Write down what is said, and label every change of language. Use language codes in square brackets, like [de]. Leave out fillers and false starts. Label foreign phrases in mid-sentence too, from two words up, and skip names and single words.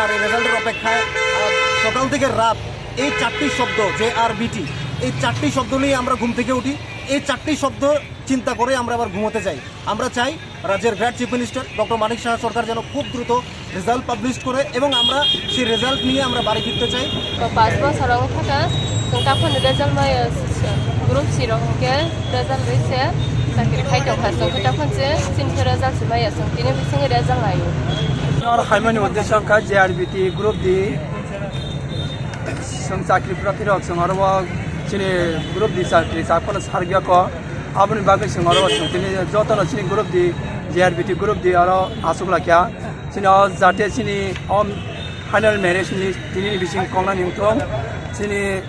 [bn] আর এই রেজাল্টের অপেক্ষায় সকাল থেকে রাত এই 4টি শব্দ জেআরবিটি, এই 4টি শব্দ নিয়ে আমরা ঘুম থেকে উঠি। এই 4টি শব্দ চিন্তা করে আমরা আবার ঘুমোতে যাই। আমরা চাই রাজ্যের [en] great Chief Minister [bn] ডক্টর মানিক সাহা সরকার যেন খুব দ্রুত [en] result publish [bn] করে এবং আমরা সেই রেজাল্ট নিয়ে আমরা বাড়ি ফিরতে চাই। [trp] 5 बोसोराव थाखाय जों गाबोन रेजाल्ट मायो [en] Group C [trp] रंगे रेजाल्ट रैसे साख्रि खायदों फासो खोटा खनसे सिनफोर रेजाल्ट मायो जों दिनै बिसिङै रेजाल्ट लायो और हाइमानि उद्देश्य का जेआरबिटी [en] Group D [trp] जों चाकरि प्रार्थी रक जों आरो चिनि [en] Group D [trp] चाकरि साफोर सारगिया को आबनि बागै जों आरो चिनि जतन चिनि [en] Group D [trp] जेआरबिटी [en] Group D [trp] आरो आसुगला क्या चिनि जाते चिनि [en] final merit list [trp] दिनै बिसिं कंना निंथं चिनि